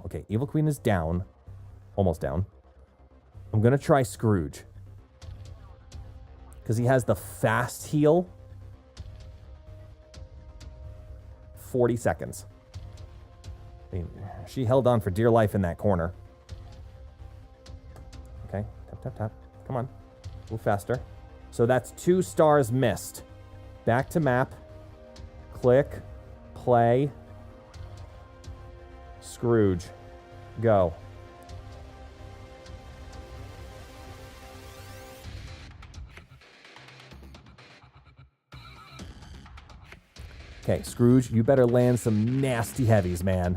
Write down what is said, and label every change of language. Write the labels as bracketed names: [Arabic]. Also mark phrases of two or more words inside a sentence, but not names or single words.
[English] Okay, Evil Queen is down. Almost down. I'm going to try Scrooge. Because he has the fast heal. 40 seconds. I mean, she held on for dear life in that corner. Okay, tap, tap, tap. Come on. Move faster. So that's 2 stars missed. Back to map. Click. Play. Scrooge. Go. Okay, Scrooge, you better land some nasty heavies, man.